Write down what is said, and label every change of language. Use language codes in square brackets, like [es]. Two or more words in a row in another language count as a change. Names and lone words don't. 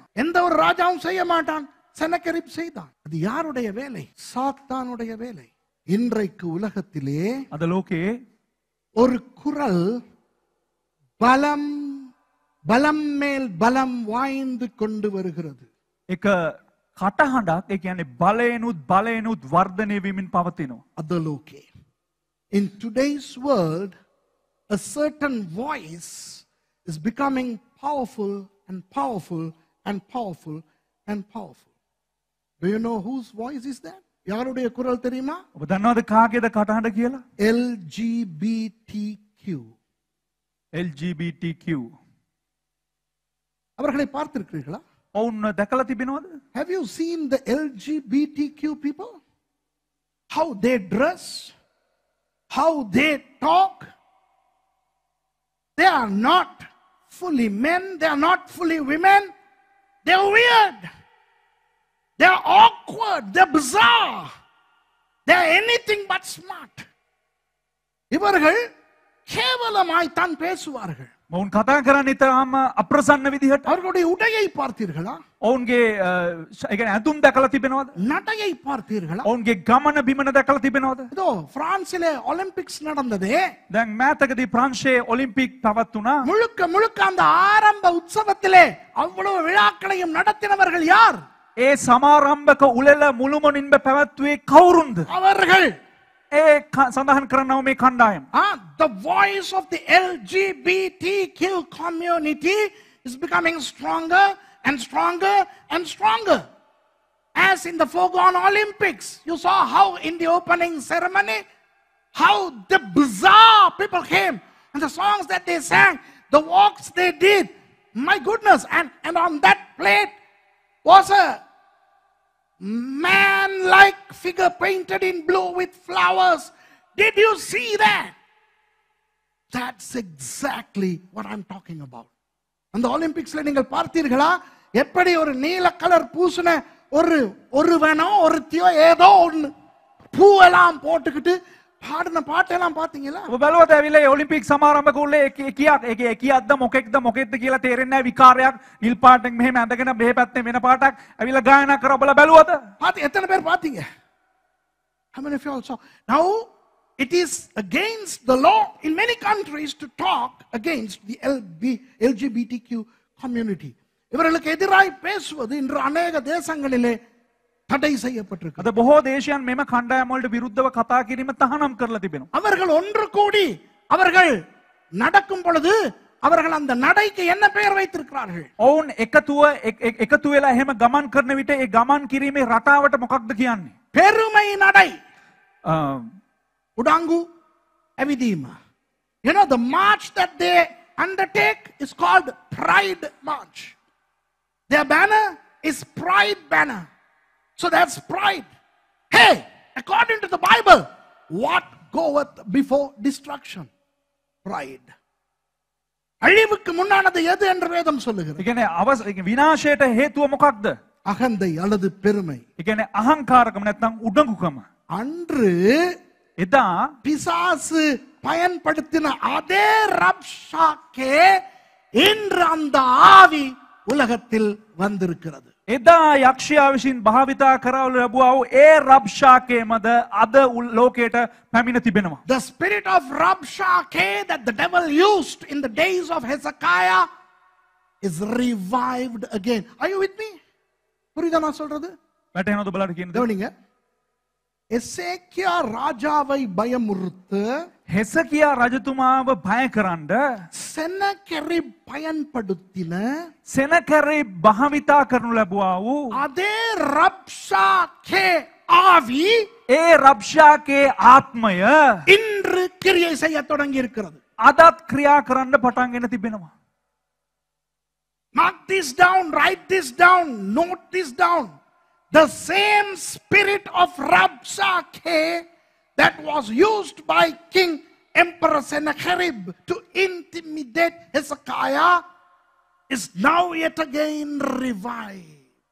[ta] எந்த ஒரு ராஜாவும் செய்ய மாட்டான். செனகெரிப் செய்தான். அது யாருடைய வேலை? சாத்தானுடைய வேலை. இன்றைக்கு உலகத்திலே அதலோகே ஒரு குரல் பலம் மேல் பலம் வாய்ந்து கொண்டு வருகிறது. [si] එක කටහඬක්, ඒ කියන්නේ බලයනුත් වර්ධනය වෙමින් පවතිනවා. Adaloke. [en] In today's world, a certain voice is becoming powerful and powerful and powerful and powerful. Do you know whose voice is that? [ta] யாருடைய குரல் தெரியுமா? [si] ඔබ දන්නවද කාගේද කටහඬ කියලා? [en] LGBTQ. [ta] அவர்களை பார்த்திருக்கிறீர்களா? [si] ඔවුන් දැකලා තිබෙනවද? [en] Have you seen the LGBTQ people? How they dress, how they talk? They are not fully men, they are not fully women. They are weird, they are awkward, they are bizarre, they are anything but smart. [ta] இவர்கள் கேவலமாய் தான் பேசுவார்கள். [si] ඔවුන් කතා කරන්නේ තරම අප්‍රසන්න විදිහට. [ta] அவர்களுடைய உடையை பார்த்தீர்களா? [si] ඔවුන්ගේ ඒ කියන්නේ ඇඳුම් දැකලා තිබෙනවද? [ta] நடையை பார்த்தீர்களா? [si] ඔවුන්ගේ ගමන බිමන දැකලා තිබෙනවද? [ta] இதோ பிரான்சிலே ஒலிம்பிக்ஸ் நடந்ததே. [si] දැන් මෑතකදී ප්‍රංශයේ ඔලිම්පික් පවත්ුණා. [ta] முழுக்க அந்த ஆரம்ப உற்சவத்திலே அவ்வளவு விழாக்களையும் நடத்தினவர்கள் யார்? [si] ඒ සමාරම්භක උළෙල මුළුමනින්ම පැවැත්වුවේ කවුරුන්ද? [ta] அவர்கள். [si] සඳහන් කරනවා මේ කණ්ඩායම. [en] The voice of the LGBTQ community is becoming stronger and stronger and stronger. As in the foregone Olympics, you saw how in the opening ceremony, how the bizarre people came and the songs that they sang, the walks they did. My goodness, and on that plate was a man-like figure painted in blue with flowers. Did you see that? That's exactly what I'm talking about. [ta] அந்த ஒலிம்பிக்ஸ்ல நீங்கள் பார்த்தீர்களா எப்படி ஒரு நீல கலர் பூசின ஒருவனோ ஒருத்தியோ ஏதோ ஒண்ணு பூவெல்லாம் போட்டுக்கிட்டு பாடின பாட்டெல்லாம் பாத்தீங்களா? [si] ඔබ බලුවද ඇවිල්ලා ඔලිම්පික් සමාරම්භක උල්ලේ එකියක්ද මොකෙක්ද කියලා තේරෙන්නේ නැහැ. විකාරයක් නිල් පාටක් මෙහෙම ඇඳගෙන මේ පැත්තේ වෙන පාටක් ඇවිල්ලා ගායනා කරා ඔබලා බලුවද? [ta] எத்தனை பேர் பாத்தீங்க? [en] How many of you all saw? Now it is against the law in many countries to talk against the LGBTQ community. [ta] இவர்களுக்கு எதிராய் பேசுவது இன்று அநேக தேசங்களிலே தடை செய்யப்பட்டிருக்கு. [si] අද බොහෝ දේශයන් මෙම කණ්ඩායම් වලට විරුද්ධව කතා කිරීම තහනම් කරලා තිබෙනවා. [ta] அவர்கள் ஒன்று கூடி அவர்கள் நடக்கும் பொழுது அவர்கள் அந்த நடைக்கு என்ன பெயர் வைத்திருக்கிறார்கள்? [si] ඔවුන් එකතු වෙලා එහෙම ගමන් කරන විට ඒ ගමන් කිරීමේ රටාවට මොකක්ද කියන්නේ? [ta] பெருமை நடை. අ, [si] உடாங்கு ඇවිදීම. [en] You know, the march that they undertake is called Pride March. Their banner is Pride banner. So that's pride. Hey, according to the Bible, what goeth before destruction? Pride. [ta] அழிவுக்கு முன்னானது எது என்று வேதம் சொல்லுகிறது? [si] ඒ කියන්නේ විනාශයට හේතුව මොකක්ද? [ta] அகந்தை அல்லது பெருமை. [si] ඒ කියන්නේ අහංකාරකම නැත්නම් උඩඟුකම. [ta] அன்று [si] එදා [ta] பிசாசு பயன்படுத்தின அதே ரப்ஷாக்கே இன்று அந்த ஆவி உலகத்தில் வந்திருக்கிறது. [si] එදා යක්ෂයා විසින් භාවිතා කරවල ලැබුවා වූ ඒ රබ්ෂාකේමද අද ලෝකයට පැමිණ තිබෙනවා. [en] The spirit of Rabshakeh that the devil used in the days of Hezekiah is revived again. Are you with me? [ta] புரியுதா நான் சொல்றது? [si] වැටහෙනවද බලන්න කියන දේ? [ta] கவனிங்க. எசேக்கியா ராஜாவை பயமுறுத்து [si] හෙසකියා රජතුමාව බය කරන්න [ta] செனகெரிப் பயன்படுத்தின [si] සෙනකරේ භාවිතා කරනු ලැබුවා වූ [ta] அதே ரப்ஷாக்கே ஆவி [si] ඒ රබ්ෂාකේ ආත්මය [ta] இன்று கிரியை செய்ய தொடங்கி இருக்கிறது. [si] අදත් ක්‍රියා කරන්න පටන්ගෙන තිබෙනවා. [en] Mark this down, write this down, note this down. The same spirit of Rabshakeh that was used by King Emperor Sennacherib to intimidate Hezekiah is now yet again revived.